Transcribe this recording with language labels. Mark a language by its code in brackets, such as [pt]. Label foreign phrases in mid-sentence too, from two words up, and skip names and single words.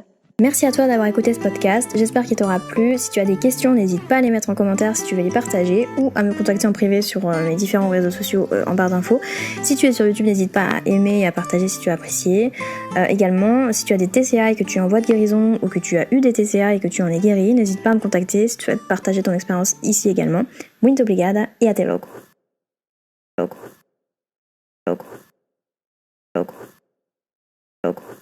[fr] Merci à toi d'avoir écouté ce podcast, j'espère qu'il t'aura plu. Si tu as des questions, n'hésite pas à les mettre en commentaire si tu veux les partager ou à me contacter en privé sur mes différents réseaux sociaux en barre d'infos. Si tu es sur YouTube, n'hésite pas à aimer et à partager si tu as apprécié. Également, si tu as des TCA et que tu es en voie de guérison ou que tu as eu des TCA et que tu en es guéri, n'hésite pas à me contacter si tu souhaites partager ton expérience ici également. [pt] Muito obrigada et até logo. Logo. Logo. Logo. Logo.